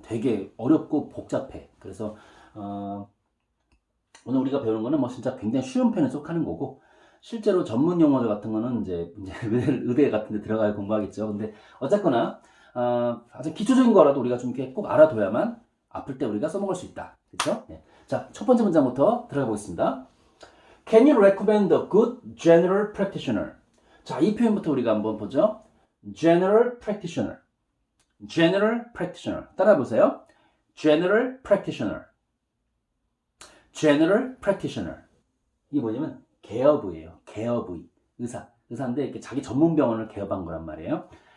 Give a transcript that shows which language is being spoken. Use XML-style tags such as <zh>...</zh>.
<ko>되게 어렵고 복잡해. 그래서 오늘 우리가 배우는 거는 뭐 진짜 굉장히 쉬운 편에 속하는 거고 실제로 전문 용어들 같은 거는 이제 의대 같은 데 들어가야 공부하겠죠. 근데 어쨌거나 아주 기초적인 거라도 우리가 좀 이렇게 꼭 알아둬야만 아플 때 우리가 써먹을 수 있다. 그렇죠? 네. 자, 첫 번째 문장부터 들어가 보겠습니다.</ko> <en>Can you recommend a good general practitioner?</en> <ko>자, 이 표현부터 우리가 한번 보죠.</ko> <en>General practitioner. General practitioner.</en> <ko>따라 보세요.</ko> <en>General practitioner. General practitioner.</en> <ko>이게 뭐냐면 개업의예요. 개업의. 의사인데 이렇게 자기 전문 병원을 개업한 거란 말이에요.</ko>